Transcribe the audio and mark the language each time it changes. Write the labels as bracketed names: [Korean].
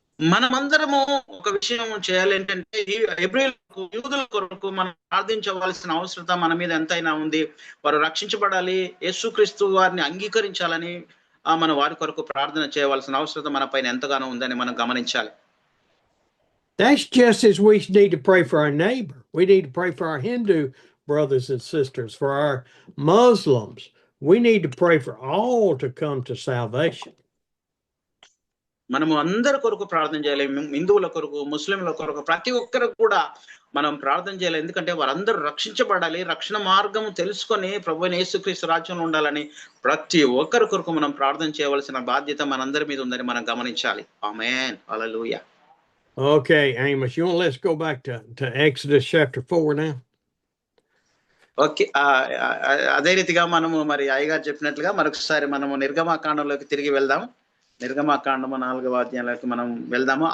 [Telugu] మనమందరము ఒక విషయం చేయాలి ఏంటంటే హెబ్రీయులకు యూదుల కొరకు మనం ప్రార్థించవలసిన అవసరత మన మీద ఎంతైనా ఉంది. వారు రక్షించబడాలి, యేసుక్రీస్తు వారిని అంగీకరించాలని మన వారి కొరకు ప్రార్థన చేయవలసిన అవసరత మన పైన ఎంతగానో ఉందని మనం గమనించాలి. [English] That's just as we need to pray for our neighbor. We need to pray for our Hindu brothers and sisters, for our Muslims. We need to pray for all to come to salvation. [Telugu] మనము అందరి కొరకు ప్రార్థన చేయాలి. హిందువుల కొరకు, ముస్లింల కొరకు, ప్రతి ఒక్కరికి కూడా మనం ప్రార్థన చేయాలి. ఎందుకంటే వారందరూ రక్షించబడాలి, రక్షణ మార్గం తెలుసుకొని ప్రభువైన యేసుక్రీస్తు రాజ్యంలో ఉండాలని ప్రతి ఒక్కరి కొరకు మనం ప్రార్థన చేయవలసిన బాధ్యత మనందరి మీద ఉందని మనం గమనించాలి. ఆమేన్. హల్లెలూయా. [English] Okay, Amos, let's go back to Exodus chapter 4 now. [Telugu] Okay, అదే రీతిగా మనము మరి అయ్యగారు చెప్పినట్లుగా మరొకసారి మనము నిర్గమాకాండంలోకి తిరిగి వెళ్దాము. నిర్గమాకాండము 4వ అధ్యాయంలోకి మనం వెళ్దాము.